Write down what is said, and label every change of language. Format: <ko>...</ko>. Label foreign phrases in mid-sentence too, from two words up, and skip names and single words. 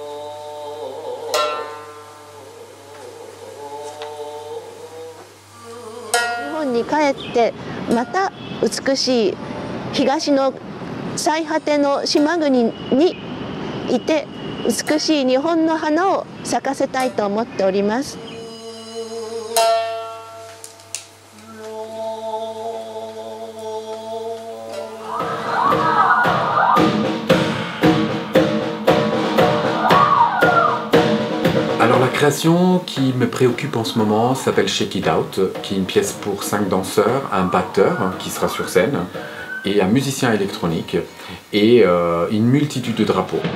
<ja>日本に帰ってまた美しい東の最果ての島国にいて美しい日本の花を咲かせたいと思っております。</ja> <fr>Alors la création qui me préoccupe en ce moment s'appelle Shake It Out, qui est une pièce pour 5 danseurs, un batteur qui sera sur scène, et un musicien électronique, et une multitude de drapeaux.</fr>